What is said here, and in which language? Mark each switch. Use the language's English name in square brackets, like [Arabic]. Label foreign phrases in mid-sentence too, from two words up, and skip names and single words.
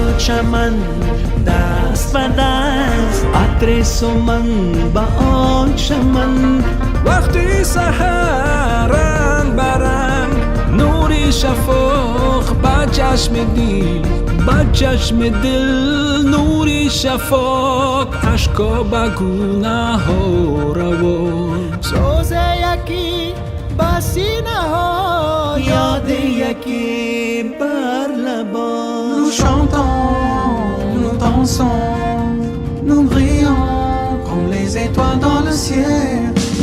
[Persian] چمن دست به دست عطر سمن به آن چمن وقتی سحر رنگ برنگ نوری شفاق به چشم دل به چشم دل نوری شفاق اشکا به گونه ها روان سوز یکی به سینه ها یاد یکی بر لبان [French] Nous chantons, nous dansons, nous brillons comme les étoiles dans le ciel.